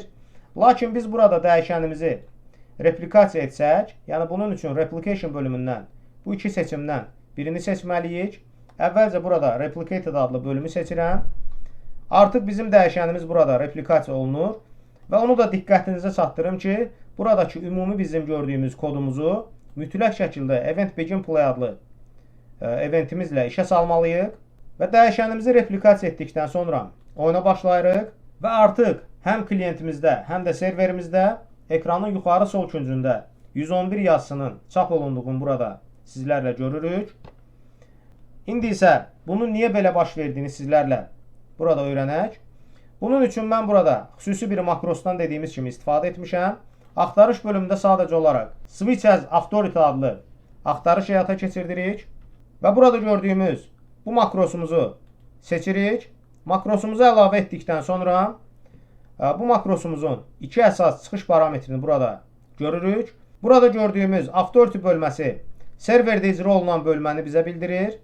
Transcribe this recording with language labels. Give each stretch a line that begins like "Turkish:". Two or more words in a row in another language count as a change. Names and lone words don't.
Azerbaijani: Lakin biz burada dəyişənimizi replikasiya etsək, yəni bunun üçün replication bölümündən bu iki seçimdən birini seçməliyik. Əvvəlcə burada replicated adlı bölümü seçirəm. Artıq bizim dəyişənimiz burada replikasiya olunur və onu da diqqətinizə çatdırım ki, buradakı ümumi bizim gördüyümüz kodumuzu mütləq şəkildə
English: event begin play
Azerbaijani: adlı eventimizlə işə salmalıyıq və dəyişənimizi replikasiya etdikdən sonra oyuna başlayırıq və artıq həm klientimizdə, həm də serverimizdə ekranın yuxarı sol küncündə 111 yazısının çap olunduğunu burada sizlərlə görürük. İndi isə bunun niyə belə baş verdiyini sizlərlə burada öyrənək. Bunun üçün mən burada xüsusi bir makrosdan dediyimiz kimi istifadə etmişəm. Axtarış bölümündə sadəcə olaraq
English: switch as authority
Azerbaijani: adlı axtarış həyata keçirdirik və burada gördüyümüz bu makrosumuzu seçirik. Makrosumuzu əlavə etdikdən sonra bu makrosumuzun iki əsas çıxış parametrini burada görürük. Burada gördüyümüz authority bölməsi serverdə icra olunan bölməni bizə bildirir.